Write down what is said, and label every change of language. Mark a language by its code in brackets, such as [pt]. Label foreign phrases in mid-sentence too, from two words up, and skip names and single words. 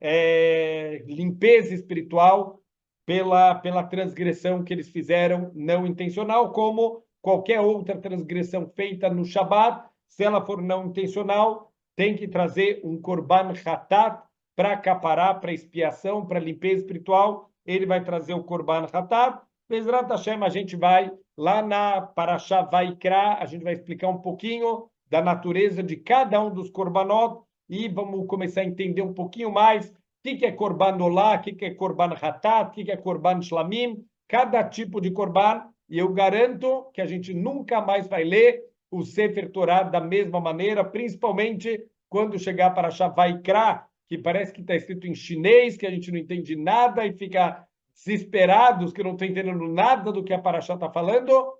[pt] limpeza espiritual pela transgressão que eles fizeram não intencional, como qualquer outra transgressão feita no Shabat, se ela for não intencional, tem que trazer um [he] קרבן חטאת [pt] para capará, para expiação, para limpeza espiritual. Ele vai trazer o [he] קרבן חטאת. בעזרת השם, [pt] a gente vai lá na Parashá Vaikra, a gente vai explicar um pouquinho da natureza de cada um dos korbanot e vamos começar a entender um pouquinho mais o que é [he] קרבן עולה, [pt] o que é [he] קרבן חטאת, [pt] o que é [he] קרבן שלמים, [pt] cada tipo de korban, e eu garanto que a gente nunca mais vai ler o [he] ספר תורה [pt] da mesma maneira, principalmente quando chegar para Vaikra, que parece que está escrito em chinês, que a gente não entende nada e fica desesperados, que não estão entendendo nada do que a Parashá está falando.